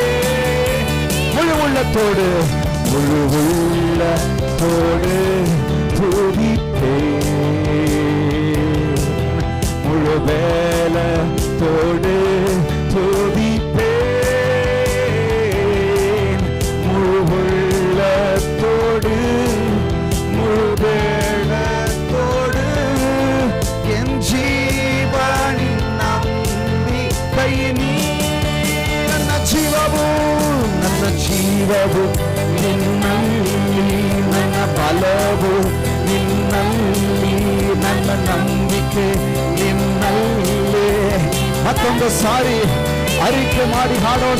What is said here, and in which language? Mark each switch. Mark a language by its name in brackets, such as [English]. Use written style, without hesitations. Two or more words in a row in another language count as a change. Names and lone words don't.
[Tamil] முழு உள்ளத்தோடு துதிப்பேன், முழு வேலத்தோடு துதிப்பேன், முழு உள்ளத்தோடு முழு வேலத்தோடு என் ஜீவனின் நம்பிக்கை நீ. [Kannada] ನನ್ನ ಜೀವವು ನಿನ್ನಲ್ಲಿ, ನನ್ನ ಬಲವು ನಿನ್ನಲ್ಲಿ, ನನ್ನ ನಂಬಿಕೆ ನಿನ್ನಲ್ಲಿ. ಮತ್ತೊಂದು ಸಾರಿ ಅರಿಕೆ ಮಾಡಿ ಹಾಡೋಣ.